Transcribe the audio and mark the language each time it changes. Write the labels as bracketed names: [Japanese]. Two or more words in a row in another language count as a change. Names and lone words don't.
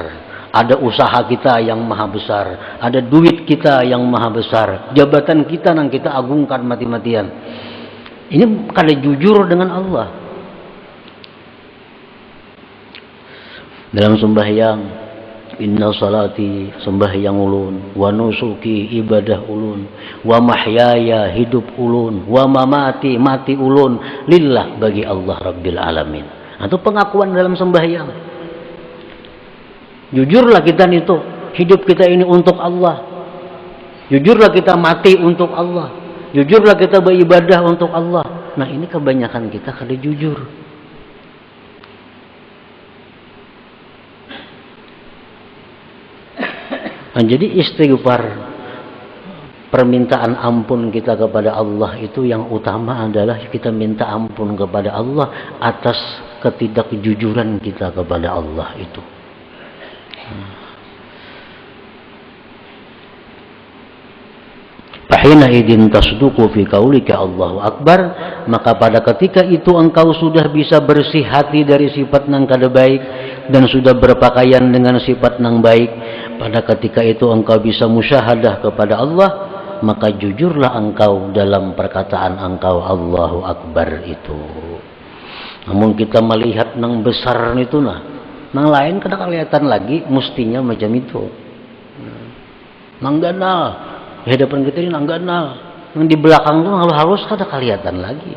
[Indonesian] Ada usaha kita yang maha besar. Ada duit kita yang maha besar. Jabatan kita yang kita agungkan mati-matian. Ini kada jujur dengan Allah. Dalam sembahyang, [Arabic] inna salati, [Banjar] sembahyang ulun, [Arabic] wa nusuki, [Banjar] ibadah ulun, [Arabic] wa mahyaya, [Banjar] hidup ulun, [Arabic] wa mamati, [Banjar] mati ulun, lillah, bagi Allah [Arabic] Rabbil Alamin. [Indonesian] Itu pengakuan dalam sembahyang. Jujurlah kita itu, hidup kita ini untuk Allah. Jujurlah kita mati untuk Allah. Jujurlah kita beribadah untuk Allah. Nah, ini kebanyakan kita kada jujur. Nah, jadi istighfar, permintaan ampun kita kepada Allah itu yang utama adalah kita minta ampun kepada Allah atas ketidakjujuran kita kepada Allah itu. [Arabic] Fahina idin tasduqu fi qaulika Allahu Akbar, [Indonesian] maka pada ketika itu engkau sudah bisa bersih hati dari sifat nang kada baik dan sudah berpakaian dengan sifat nang baik. Pada ketika itu engkau bisa musyahadah kepada Allah, maka jujurlah engkau dalam perkataan engkau [Arabic] Allahu Akbar [Indonesian] itu. Namun kita melihat nang besar itu nang lain kada kelihatan lagi, mestinya macam itu. [Banjar] Nang ganal, di hadapan kita ini nang ganal, nang di belakang itu halus-halus kada kelihatan lagi.